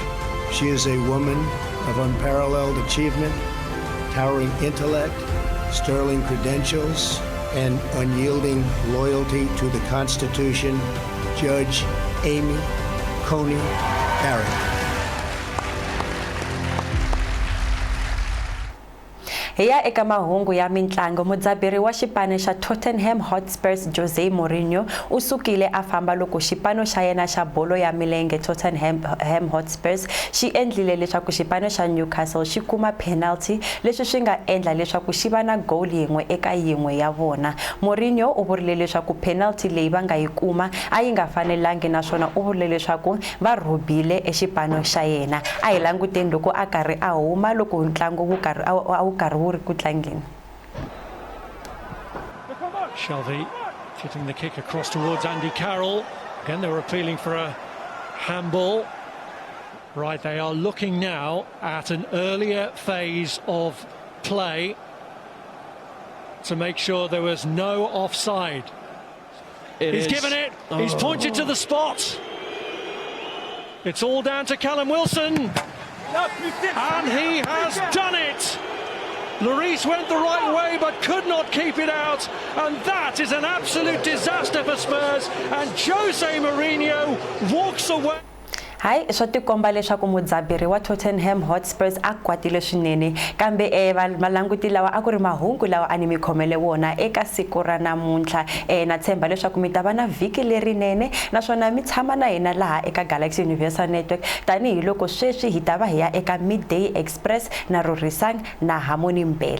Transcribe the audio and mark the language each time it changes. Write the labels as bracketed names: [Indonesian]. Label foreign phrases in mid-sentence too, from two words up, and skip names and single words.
[English] She is a woman of unparalleled achievement, towering intellect, sterling credentials, and unyielding loyalty to the Constitution, Judge Amy Coney Barrett. [Tsonga] Hiya eka mahungu ya mitlangu, mudzaberi wa xipano xa Tottenham Hotspurs Jose Mourinho usukile a famba loko xipano xa yena xa bolo ya milenge Tottenham Hotspurs xi endlile leswaku xipano xa Newcastle xi kuma penalty leswi swi nga endla leswaku xi va na goal yin'we eka yin'we ya vona. Mourinho u vurile leswaku penalty leyi va nga yi kuma a yi nga fanelangi, naswona u vurile leswaku va rhubile exipano xa yena. A hi languteni loko a karhi a huma loko ntlangu wu karhi [English] Shelby getting the kick across towards Andy Carroll. Again, they were appealing for a handball. Right, they are looking now at an earlier phase of play to make sure there was no offside. He's given it. He's pointed to the spot. It's all down to Callum Wilson. And he has done it. Lloris went the right way but could not keep it out, and that is an absolute disaster for Spurs, and Jose Mourinho walks away. [Tsonga] Hai swa tikomba leswaku mudzaberi wa Tottenham Hotspurs a kwatile swinene, kambe malanguti lawa a ku ri mahungu lawa ani mikhomele wona eka siku ra namuntlha. Na tshemba leswaku mi ta va na vhiki lerinene, naswona mi tshama na hina laha eka Galaxy Universal Network tanihi loko sweswi hi ta va hi ya eka Midday Express na Rorisang na Harmony Mbele.